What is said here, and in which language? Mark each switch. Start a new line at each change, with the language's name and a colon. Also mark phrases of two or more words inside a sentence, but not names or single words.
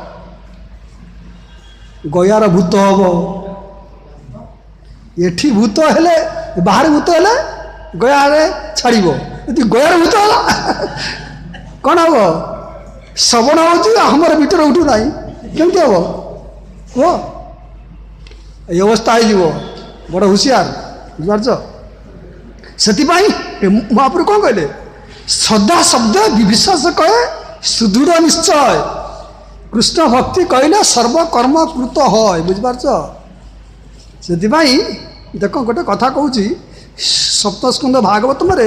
Odia: ଗୟାର ଭୂତ ହବ। ଏଠି ଭୂତ ହେଲେ, ବାହାରେ ଭୂତ ହେଲେ ଗୟାରେ ଛାଡ଼ିବ। ଯଦି ଗୟାର ଭୂତ ହେଲା କ'ଣ ହବ? ଶ୍ରବଣ ହେଉଛି ଆମର ଭିତରେ ଉଠୁ ନାହିଁ, କେମିତି ହବ କୁହ? ଏଇ ଅବସ୍ଥା ହୋଇ ବଡ଼ ହୁସିଆର ବୁଝିପାରୁଛ ସେଥିପାଇଁ ମହାପ୍ରଭୁ କ'ଣ କହିଲେ ଶ୍ରଦ୍ଧା ଶବ୍ଦ ବିଶ୍ୱାସ କହେ ସୁଦୃଢ଼ ନିଶ୍ଚୟ କୃଷ୍ଣ ଭକ୍ତି କହିଲେ ସର୍ବକର୍ମ କୃତ ହଏ ବୁଝିପାରୁଛ ସେଥିପାଇଁ ଦେଖ ଗୋଟେ କଥା କହୁଛି ସପ୍ତସ୍କନ୍ଧ ଭାଗବତମରେ